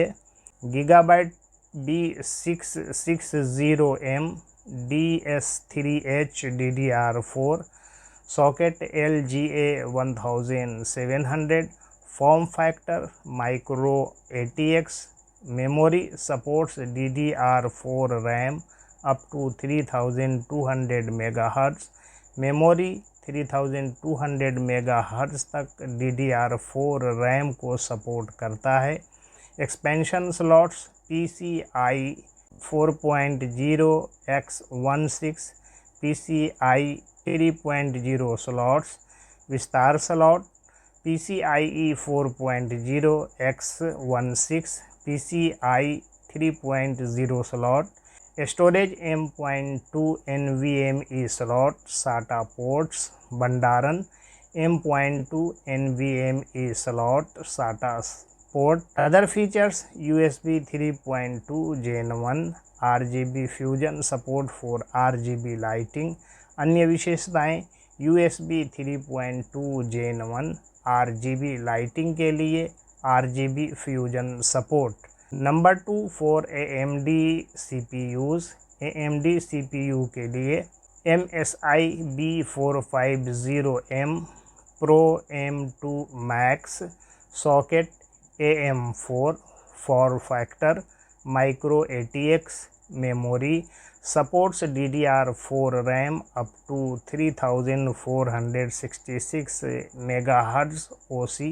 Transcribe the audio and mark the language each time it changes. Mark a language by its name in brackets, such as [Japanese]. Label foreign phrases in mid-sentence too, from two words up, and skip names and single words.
[English] Gigabyte B660M DS3H DDR4, socket LGA 1700, form factor micro ATX, memory supports DDR4 RAM up to 3200 MHz, [Hindi] मेमोरी 3200 मेगाहर्ट्ज़ तक DDR4 रैम को सपोर्ट करता है। [English] expansion slots PCIe 4.0 x16, PCIe 3.0 slots. [Hindi] विस्तार स्लॉट PCIe 4.0 x16, PCIe 3.0 स्लॉट। [English] Storage M.2 NVMe slot SATA ports. Bhandaran M.2 NVMe slot SATA port. Other features: USB 3.2 Gen 1 RGB Fusion support for RGB lighting. [Hindi] अन्य विशेषताएं: USB 3.2 Gen 1 RGB लाइटिंग के लिए [English] RGB Fusion support. नंबर 2 for AMD CPUs। [Hindi] AMD CPU के लिए [English] MSI B450M Pro M2 Max socket AM4 form factor micro ATX memory supports DDR4 RAM up to 3466 MHz OC.